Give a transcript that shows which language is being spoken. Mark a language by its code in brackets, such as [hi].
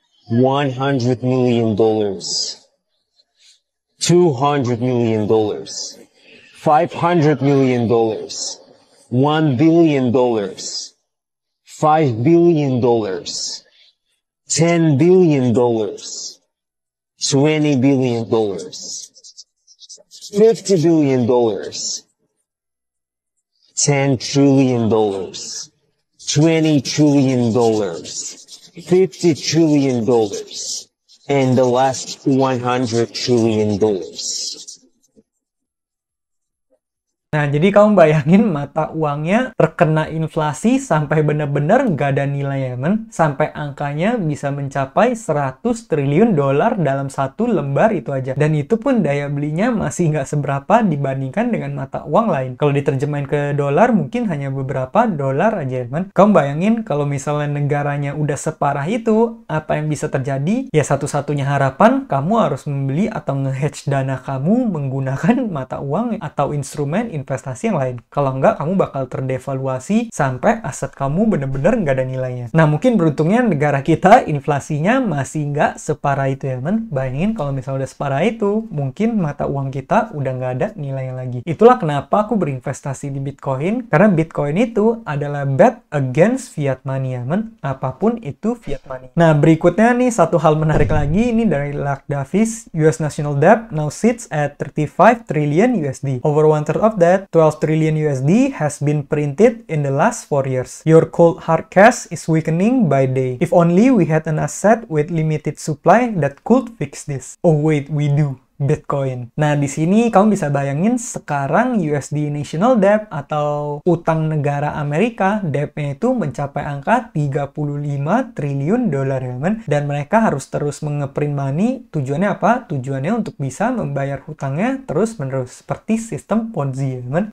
[en] $100 million, $200 million, $500 million, $1 billion, $5 billion, $10 billion, $20 billion, $50 billion, $10 trillion, $20 trillion, $50 trillion, and the last $100 trillion. [id] Nah, jadi kamu bayangin mata uangnya terkena inflasi sampai benar-benar nggak ada nilainya, men. Sampai angkanya bisa mencapai 100 triliun dolar dalam satu lembar itu aja. Dan itu pun daya belinya masih nggak seberapa dibandingkan dengan mata uang lain. Kalau diterjemahin ke dolar mungkin hanya beberapa dolar aja, men. Kamu bayangin kalau misalnya negaranya udah separah itu, apa yang bisa terjadi? Ya satu-satunya harapan, kamu harus membeli atau nge-hedge dana kamu menggunakan mata uang atau instrumen investasi yang lain. Kalau nggak, kamu bakal terdevaluasi sampai aset kamu bener-bener nggak ada nilainya. Nah, mungkin beruntungnya negara kita inflasinya masih nggak separah itu ya, men. Bayangin kalau misalnya udah separah itu, mungkin mata uang kita udah nggak ada nilainya lagi. Itulah kenapa aku berinvestasi di Bitcoin, karena Bitcoin itu adalah [en] bet against fiat money [id] ya, men. Apapun itu fiat money. Nah, berikutnya nih satu hal menarik lagi, ini dari Lark Davis. [en] US national debt now sits at 35 trillion USD. Over one third of that, 12 trillion USD has been printed in the last 4 years. Your cold hard cash is weakening by day. If only we had an asset with limited supply that could fix this. Oh wait, we do. Bitcoin. [id] Nah, di sini kamu bisa bayangin sekarang USD National Debt atau utang negara Amerika, debt-nya itu mencapai angka 35 triliun dolar ya, men. Dan mereka harus terus ngeprint money. Tujuannya apa? Tujuannya untuk bisa membayar hutangnya terus-menerus seperti sistem Ponzi ya, men.